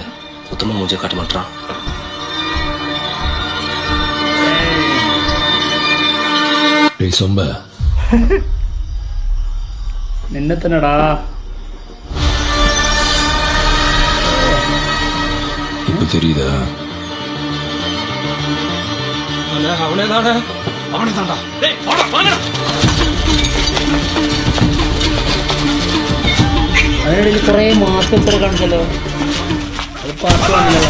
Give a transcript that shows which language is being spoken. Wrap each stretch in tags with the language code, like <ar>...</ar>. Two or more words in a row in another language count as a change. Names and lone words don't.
<ta>சுத்தமா மூஞ்ச காட்ட மாட்டான். சொம்ப</ta> <ml>നിന്നെ തന്നെടാ.</ml> <ta>இப்ப தெரியுதா? அவனே தானே, அவனே தான்டா.</ta> <ml>അതിനിടയിൽ കുറെ മാസം ഇത്ര കണ്ടല്ലോ. അത് പാർട്ട് 1</ml>